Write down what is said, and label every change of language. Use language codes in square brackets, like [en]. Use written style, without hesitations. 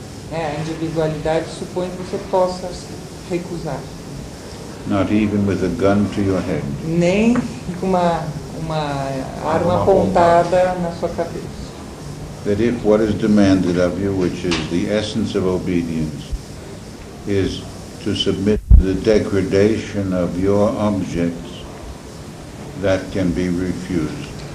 [pt] A individualidade supõe que você possa recusar. [en] Not even with a gun to your head. [pt] Nem com uma arma apontada na sua cabeça. [en] That if what is demanded of you, which is the essence of obedience, is to submit to the degradation of your objects, that can be refused.